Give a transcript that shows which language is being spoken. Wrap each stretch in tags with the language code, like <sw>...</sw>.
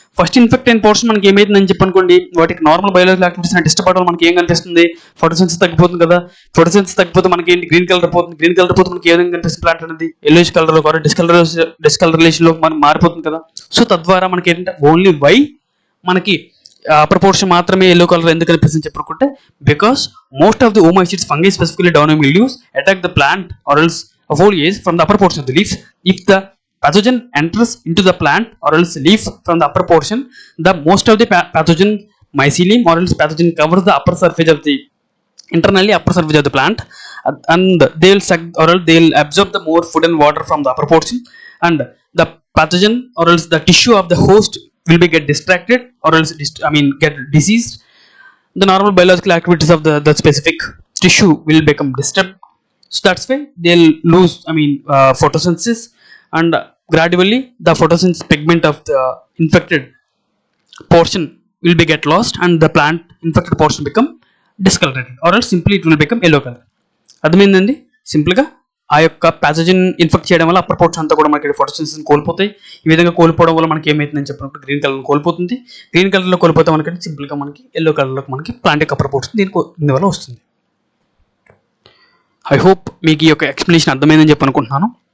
<te>First infect అయిన portion మనకి ఏమైతుందని చెప్పనుకోండి వాటికి నార్మల్ బయోలాజికల్ యాక్టివిటీస్ డిస్టర్బ్ అవ్వడం మనకి ఏం కనిపిస్తుంది, ఫోటోసిన్థసిస్ తగ్గిపోతుంది కదా, ఫోటోసిన్థసిస్ తగ్గిపోతే మనకి ఏంటి గ్రీన్ కలర్ పోతే మనకి ఏ విధంగా కనిపిస్తుంది ప్లాంట్ అనేది ఎల్లోయిష్ కలర్లో కూడా డిస్కలరేషన్లో మనం మారిపోతుంది కదా. సో తద్వారా మనకి ఏంటంటే ఓన్లీ వై మనకి అప్పర్ పోర్షన్ మాత్రమే ఎల్లో కలర్ ఎందుకు కనిపిస్తుంది చెప్పనుకుంటే</te> <en>Because most of the Oomycetes fungi specifically downy mildews attack the plant or else foliage from the upper portion of the leaves. If the pathogen enters into the plant or else leaf from the upper portion, the most of the pathogen mycelium or else pathogen covers the upper surface of the upper surface of the plant, and they will suck or else they will absorb the more food and water from the upper portion, and the pathogen or else the tissue of the host will be get distracted or else get diseased, the normal biological activities of the specific tissue will become disturbed. So that's why they'll lose, photosynthesis, and gradually the photosynthesis pigment of the infected portion will be get lost, and the plant infected portion become discolorated, or else simply it will become yellow color.</en> <te>అర్థమైందండి? సింపుల్గా ఆ యొక్క pathogen infect చేయడం వల్ల upper portion అంతా కూడా మనకి photosynthesis కోల్పోతాయి. ఈ విధంగా కోల్పోవడం వల్ల మనకి ఏమవుతుందని చెప్పినప్పుడు గ్రీన్ కలర్ కోల్పోతుంది. గ్రీన్ కలర్లో కోల్పోతే మనకి సింపుల్గా మనకి ఎల్లో కలర్లో మనకి ప్లాంట్ యొక్క అప్పర్ పోర్షన్ దీనివల్ల వస్తుంది.</te> <en>I hope</en> <te>మీకు ఈ యొక్క ఎక్స్ప్లెనేషన్ అర్థమైందని చెప్పి అనుకుంటున్నాను.</te>